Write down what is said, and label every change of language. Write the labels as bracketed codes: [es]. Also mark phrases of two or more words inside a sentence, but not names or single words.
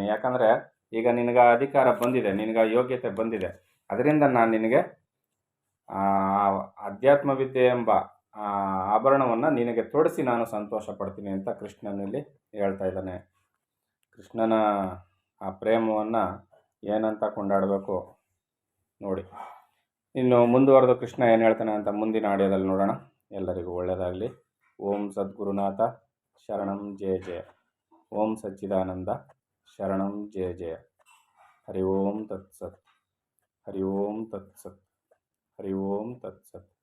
[kn] ಯಾಕಂದರೆ ಈಗ ನಿನಗೆ ಅಧಿಕಾರ ಬಂದಿದೆ, ನಿನಗೆ ಯೋಗ್ಯತೆ ಬಂದಿದೆ, ಅದರಿಂದ ನಾನು ನಿನಗೆ ಅಧ್ಯಾತ್ಮ ವಿದ್ಯೆ ಎಂಬ ಆಭರಣವನ್ನು ನಿನಗೆ ತೊಡಿಸಿ ನಾನು ಸಂತೋಷ ಪಡ್ತೀನಿ ಅಂತ ಕೃಷ್ಣನಲ್ಲಿ ಹೇಳ್ತಾ ಇದ್ದಾನೆ. ಕೃಷ್ಣನ ಆ ಪ್ರೇಮವನ್ನು ಏನಂತ ಕೊಂಡಾಡಬೇಕು ನೋಡಿ. ಇನ್ನು ಮುಂದುವರೆದು ಕೃಷ್ಣ ಏನು ಹೇಳ್ತಾನೆ ಅಂತ ಮುಂದಿನ ಆಡಿಯೋದಲ್ಲಿ ನೋಡೋಣ. ಎಲ್ಲರಿಗೂ ಒಳ್ಳೆಯದಾಗಲಿ. [sa] ಓಂ ಸದ್ಗುರುನಾಥ ಶರಣಂ ಜಯ ಜಯ. ಓಂ ಸಚ್ಚಿದಾನಂದ ಶರಣಂ ಜಯ ಜಯ. ಹರಿ ಓಂ ತತ್ಸತ್. ಹರಿ ಓಂ ತತ್ಸತ್. ಹರಿ ಓಂ ತತ್ಸತ್.